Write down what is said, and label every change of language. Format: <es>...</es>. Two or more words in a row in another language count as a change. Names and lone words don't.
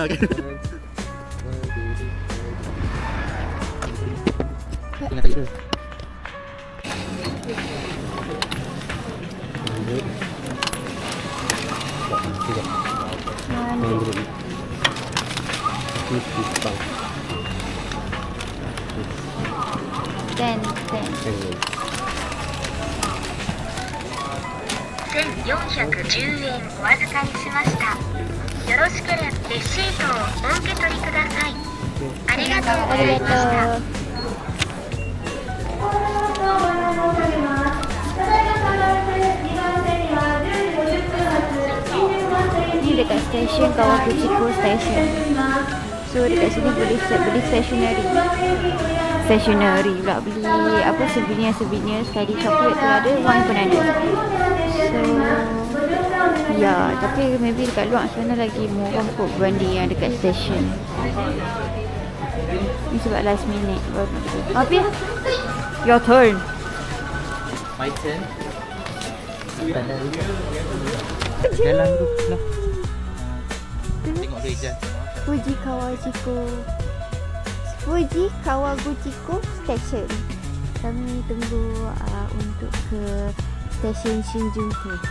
<ms>Okey. Tengah tak itu. Ten.</ms> <ja>1410円お預かりしました。よろしければレシートをお受け取りください。ありがとうございました。</ja> <ms>Ni dekat stesen Kawaguchiko Station. So dekat sini boleh beli stationery pula, beli apa souvenir sekali coklat tu ada, wine pun ada. So ya, tapi maybe dekat luar sana lagi murah kot berbanding yang dekat stesen. Ni sebab</ms> <en>last minute</en> <ms>baru nak beli. Apa ya?</ms> <en>Your turn. My turn.</en> <ms>Jalan tu lah. Tengok gereja. Fuji Kawaguchiko Station. Kami tunggu untuk ke stesen Shinjuku.</ms>